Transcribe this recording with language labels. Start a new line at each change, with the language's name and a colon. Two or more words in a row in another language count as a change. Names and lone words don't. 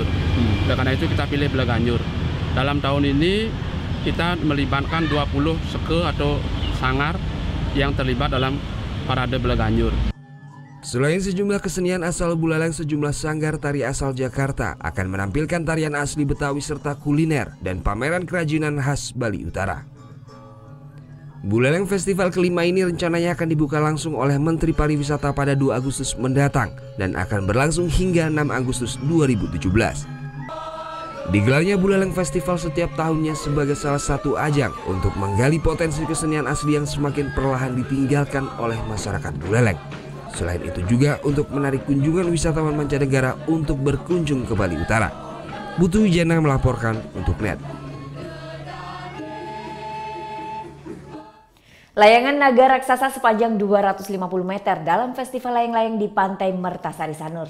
Indonesian: Karena itu kita pilih Balai Ganjur. Dalam tahun ini kita melibatkan 20 seke atau sanggar yang terlibat dalam parade Balai Ganjur. Selain sejumlah kesenian asal Buleleng, sejumlah sanggar tari asal Jakarta akan menampilkan tarian asli Betawi serta kuliner dan pameran kerajinan khas Bali Utara. Buleleng Festival kelima ini rencananya akan dibuka langsung oleh Menteri Pariwisata pada 2 Agustus mendatang dan akan berlangsung hingga 6 Agustus 2017. Digelarnya Buleleng Festival setiap tahunnya sebagai salah satu ajang untuk menggali potensi kesenian asli yang semakin perlahan ditinggalkan oleh masyarakat Buleleng. Selain itu juga untuk menarik kunjungan wisatawan mancanegara untuk berkunjung ke Bali Utara. Putu Wijana melaporkan untuk NET. Layangan naga raksasa sepanjang 250 meter dalam festival layang-layang di Pantai Mertasari Sanur.